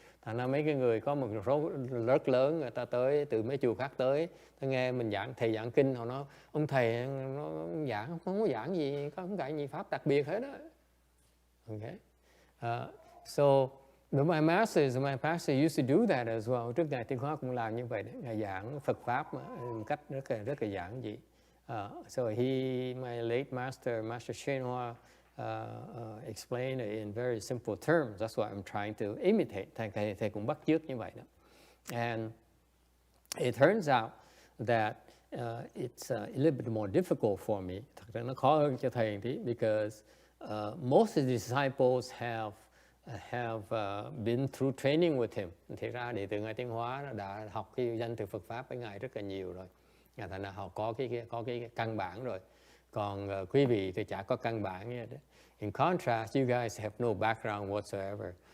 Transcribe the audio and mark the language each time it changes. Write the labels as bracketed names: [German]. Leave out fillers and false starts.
[Vietnamese] Thành ra mấy cái người có một số rất lớn, người ta tới từ mấy chùa khác tới, ta nghe mình thầy giảng kinh, họ nói ông thầy nó giảng không có giảng gì, không dạy gì pháp đặc biệt hết đó. [English] Okay, so my pastor used to do that as well. [Vietnamese] Trước ngài Tiến Hóa cũng làm như vậy đấy. Ngài giảng Phật pháp một cách rất là giản dị. [English] So my late master, Master Shen Hoa, explained it in very simple terms. That's what I'm trying to imitate. [Vietnamese] Thầy cũng bắt chước như vậy đó. [English] And it turns out that it's a little bit more difficult for me. [Vietnamese] Thật ra nó khó hơn cho thầy một tí, [English] because most of the disciples have been through training with him. [Vietnamese] Thì ra đệ tử ngài Tiến Hóa nó đã học cái danh từ Phật pháp với ngài rất là nhiều rồi. Thành ra họ có cái căn bản rồi. Còn quý vị thì chả có căn bản như thế. [English] In contrast, you guys have no background whatsoever.